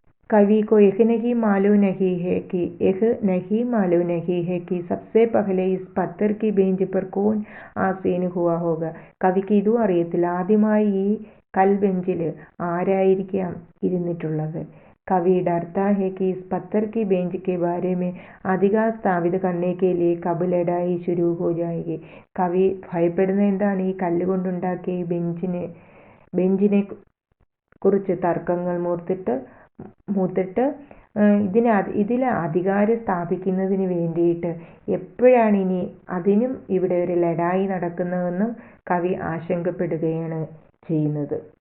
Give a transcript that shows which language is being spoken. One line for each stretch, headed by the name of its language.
Hindi: कवि को यह नहीं मालूम नहीं है कि सबसे पहले इस पत्थर की बेंच पर कौन आसीन हुआ होगा.
Malayalam: കവിക്ക് ഇതും അറിയത്തില്ല ആദ്യമായി ഈ കൽബെഞ്ചിൽ ആരായിരിക്കാം ഇരുന്നിട്ടുള്ളത്.
Hindi: कवि डरता है कि इस पत्थर की बेंच के बारे में अधिकार स्थापित करने के लिए कब लड़ाई शुरू हो जाएगी.
Malayalam: കവി ഭയപ്പെടുന്ന എന്താണ് ഈ കല്ലുകൊണ്ടുണ്ടാക്കിയ ഈ ബെഞ്ചിനെ കുറിച്ച് തർക്കങ്ങൾ മൂത്തിട്ട് ഇതിൽ അധികാരം സ്ഥാപിക്കുന്നതിന് വേണ്ടിയിട്ട് എപ്പോഴാണ് ഇനി അതിനും ഇവിടെ ഒരു ലഡായി നടക്കുന്നതെന്നും കവി ആശങ്കപ്പെടുകയാണ് ചെയ്യുന്നത്.